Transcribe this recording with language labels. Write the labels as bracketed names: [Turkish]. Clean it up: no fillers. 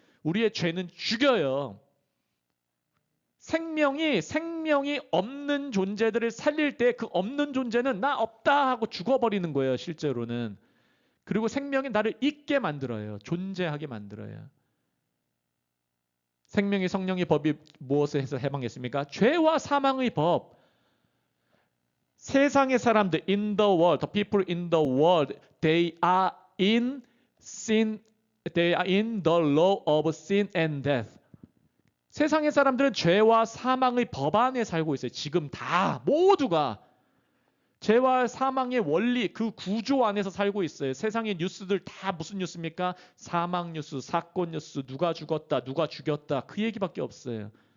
[Korean] 우리의 죄는 죽여요. 생명이 없는 존재들을 살릴 때 그 없는 존재는 나 없다 하고 죽어버리는 거예요. 실제로는. 그리고 생명이 나를 있게 만들어요. 존재하게 만들어요. 생명의 성령의 법이 무엇을 해서 해방했습니까? 죄와 사망의 법. 세상의 사람들 [English] in the world, the people in the world, they are in sin, they are in the law of sin and death. [Korean] 세상의 사람들은 죄와 사망의 법 안에 살고 있어요. 지금 다 모두가 죄와 사망의 원리, 그 구조 안에서 살고 있어요. 세상의 뉴스들 다 무슨 뉴스입니까? 사망 뉴스, 사건 뉴스, 누가 죽었다, 누가 죽였다, 그 얘기밖에 없어요.